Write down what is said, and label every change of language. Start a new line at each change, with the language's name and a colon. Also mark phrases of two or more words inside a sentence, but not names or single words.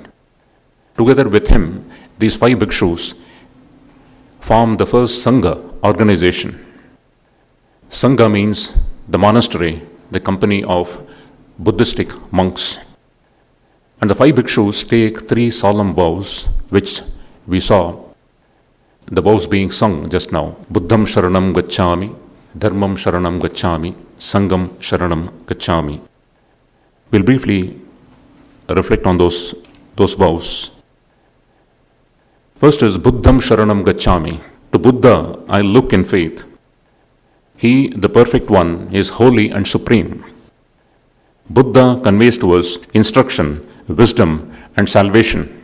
English: Together with him, these 5 bhikshus formed the first Sangha organization. Sangha means the monastery, the company of Buddhistic monks. And the 5 bhikshus take 3 solemn vows, which we saw, the vows being sung just now.
Sanskrit: Buddham Sharanam Gacchami, Dharmam Sharanam Gacchami, Sangam Sharanam Gacchami.
English: We'll briefly reflect on those vows. First is
Sanskrit: Buddham Sharanam Gacchami.
English: To Buddha I look in faith. He, the perfect one, is holy and supreme. Buddha conveys to us instruction, wisdom, and salvation.